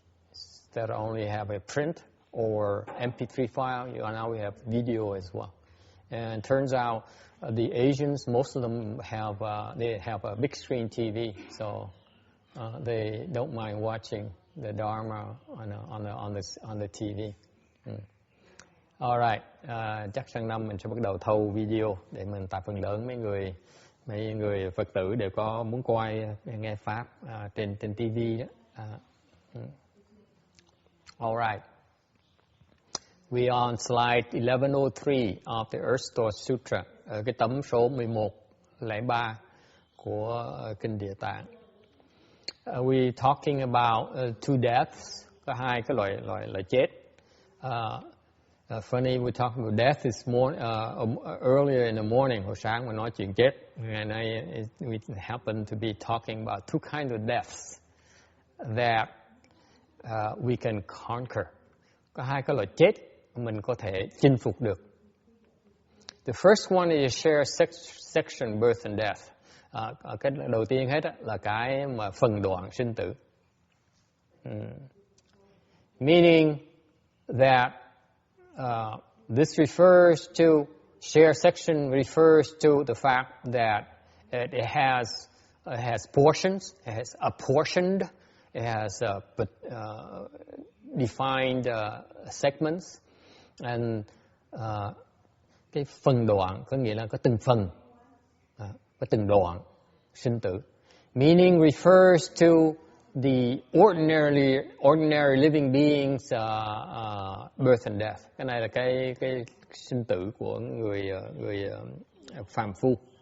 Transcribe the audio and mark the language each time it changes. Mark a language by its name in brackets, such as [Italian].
[English] Instead of only have a print or MP3 file, now we have video as well. And it turns out the Asians, most of them have a big screen TV, so they don't mind watching the Dharma on the TV. [Vietnamese] Alright, chắc sang năm mình sẽ bắt đầu thâu video để mình tập phần lớn mấy người Phật tử đều có muốn coi nghe pháp trên TV đó. [English] Alright, we are on slide 1103 of the Earth Store Sutra, [Vietnamese] ở cái tấm số 1103 của Kinh Địa Tạng. [English] We talking about two deaths, [Vietnamese] có hai cái loại chết. [English] Funny, we talking about death this morning, earlier in the morning, [Vietnamese] hồi sáng mà nói chuyện chết. [English] And we happen to be talking about two kinds of deaths that we can conquer. [Vietnamese] Có hai cái loại chết mình có thể chinh phục được. [English] The first one is share section, birth and death. [Vietnamese] Cái đầu tiên hết là cái mà phần đoạn sinh tử. [English] Meaning that this refers to, share section refers to the fact that it has portions, it has apportioned, it has defined segments, and [Vietnamese] cái phần đoạn có nghĩa là có từng phần, có từng đoạn sinh tử. [English] Meaning refers to the ordinary living beings birth and death. [Vietnamese] Cái này là cái sinh tử của người phàm phu.